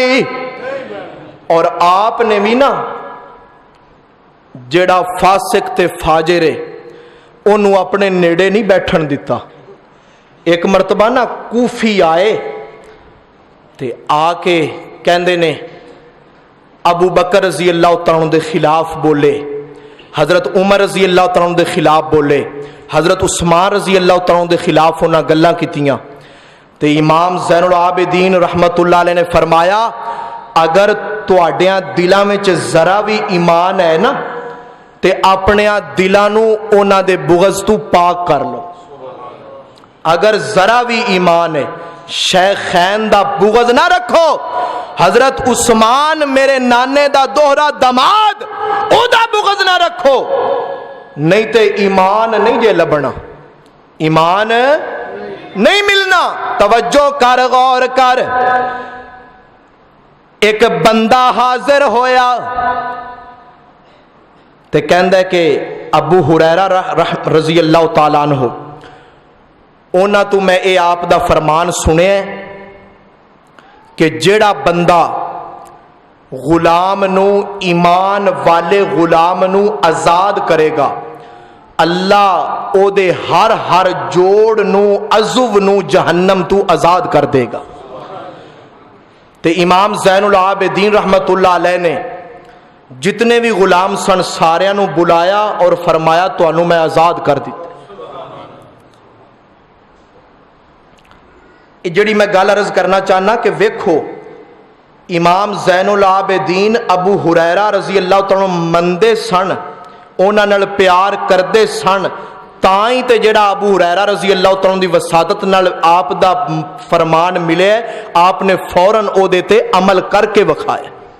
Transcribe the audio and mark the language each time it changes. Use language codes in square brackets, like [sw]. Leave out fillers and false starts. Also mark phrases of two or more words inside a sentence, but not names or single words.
[pa] اور آپنے بھی نا جیہڑا فاسق تے فاجر اونوں اپنے نیڑے نہیں بیٹھن دتا. اک مرتبہ نا کوفی آئے تے آ کے کہندے نے ابو بکر [ar] رضي الله تعالى [pa] دے خلاف بولے، حضرت عمر [ar] رضي الله تعالى [pa] دے خلاف بولے، حضرت عثمان [ar] رضي الله تعالى [pa] دے خلاف اوہناں گلاں کیتیاں. تے امام زین العابدین [ar] رحمة الله عليه [pa] نے فرمایا اگر تہاڈیاں دلاں وچ ذرا وی ایمان اے نا تے اپنے دلاں نوں اوہناں دے بغض توں پاک کر لو. اگر ذرا وی ایمان اے شیخین دا بغض نا رکھو. حضرت عثمان میرے نانے دا دوہرا داماد اوہدا بغض نا رکھو، نہیں تے ایمان نہیں جے لبھنا، ایمان نہیں ملنا. توجہ کر، غور کر. اک بندہ حاضر ہویا تے کہندا کہ ابو ہریرہ [ar] رضي الله تعالى عنه [pa] اوہناں توں میں ایہہ آپ دا فرمان سنیا کہ جیہڑا بندہ غلام نوں ایمان والے غلام نوں آزاد کرے گا اللہ اوہدے ہر ہر جوڑ نوں عضو نوں جہنم توں آزاد کر دے گا. تے امام زین العابدین [ar] رحمة الله عليه [pa] نے جنے وی غلام سن ساریاں نوں بلایا اور فرمایا تہانوں میں آزاد کر دتا. جیہڑی میں گل عرض کرنا چاہنا کہ ویکھو امام زین العابدین ابو ہریرہ [ar] رضي الله تعالى [pa] مندے سن، اوہناں نال پیار کردے سن، تاں ای تے جیہڑا ابو ہریرہ [ar] رضي الله تعالى [pa] دی وساطت نال آپ دا فرمان ملے، آپنے فوراً اوہدے تے عمل کر کے وکھایا.